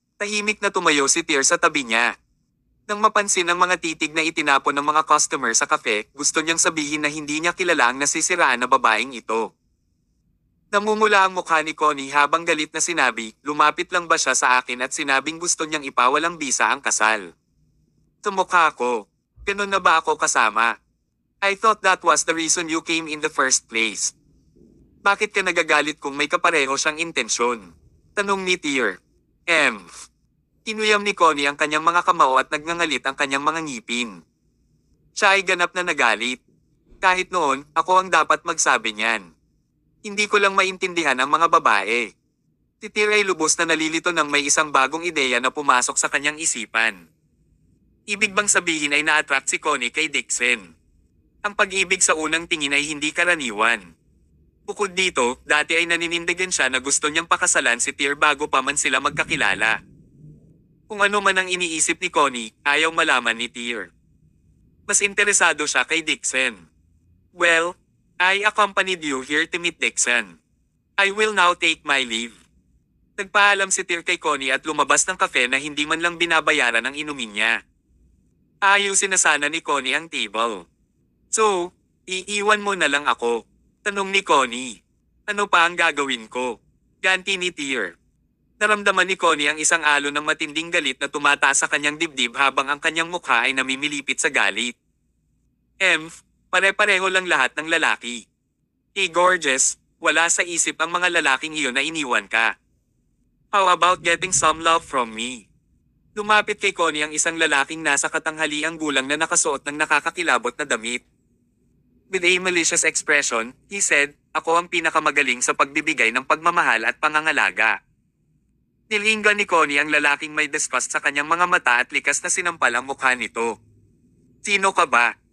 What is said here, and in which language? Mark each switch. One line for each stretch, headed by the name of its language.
Filipino: Tahimik na tumayo si Tear sa tabi niya. Nang mapansin ang mga titig na itinapon ng mga customer sa kafe, gusto niyang sabihin na hindi niya kilala ang nasisiraan na babaeng ito. Namumula ang mukha ni Connie habang galit na sinabi, lumapit lang ba siya sa akin at sinabing gusto niyang ipawalang bisa ang kasal. Tumukha ko. Ganun na ba ako kasama?
English: I thought that was the reason you came in the first place.
Filipino: Bakit ka nagagalit kung may kapareho siyang intensyon? Tanong ni Tear. Kinuyam ni Connie ang kanyang mga kamao at nagngangalit ang kanyang mga ngipin. Siya ay ganap na nagalit. Kahit noon, ako ang dapat magsabi niyan. Hindi ko lang maintindihan ang mga babae. Si Tear ay lubos na nalilito nang may isang bagong ideya na pumasok sa kanyang isipan. Ibig bang sabihin ay na-attract si Connie kay Dixon? Ang pag-ibig sa unang tingin ay hindi karaniwan. Bukod dito, dati ay naninindigan siya na gusto niyang pakasalan si Tear bago pa man sila magkakilala. Kung ano man ang iniisip ni Connie, ayaw malaman ni Tear. Mas interesado siya kay Dixon.
English: Well, I accompanied you here to meet Dixon. I will now take my leave.
Filipino: Nagpaalam si Tear kay Connie at lumabas ng kafe na hindi man lang binabayaran ang inumin niya. Ayusin na sana ni Connie ang table. So, iiwan mo na lang ako. Tanong ni Connie. Ano pa ang gagawin ko? Ganti ni Tear. Naramdaman ni Connie ang isang alon ng matinding galit na tumataas sa kanyang dibdib habang ang kanyang mukha ay namimilipit sa galit. Pare-pareho lang lahat ng lalaki. Gorgeous, wala sa isip ang mga lalaking iyon na iniwan ka.
English: How about getting some love from me?
Filipino: Lumapit kay Connie ang isang lalaking nasa katanghaliang gulang na nakasuot ng nakakakilabot na damit.
English: With a malicious expression, he said,
Filipino: ako ang pinakamagaling sa pagbibigay ng pagmamahal at pangangalaga. Nilinggan ni Connie ang lalaking may disgust sa kanyang mga mata at likas na sinampal ang mukha nito. Sino ka ba?